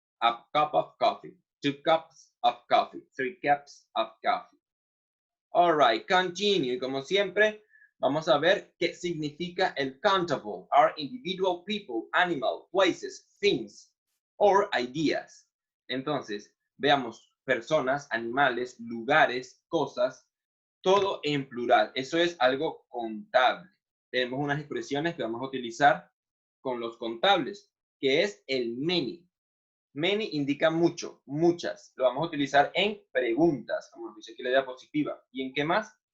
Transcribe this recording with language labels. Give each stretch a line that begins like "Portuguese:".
English: A cup of coffee, 2 cups of coffee, 3 cups of coffee. All right, continue.
Spanish: Como siempre, vamos a ver qué significa el countable.
English: Are individual people, animal, places, things, or ideas.
Spanish: Entonces, veamos personas, animales, lugares, cosas, todo en plural. Eso es algo contable. Tenemos unas expresiones que vamos a utilizar con los contables, que es el many. Many indica mucho, muchas. Lo vamos a utilizar en preguntas, como nos dice aquí la diapositiva. ¿Y en qué más?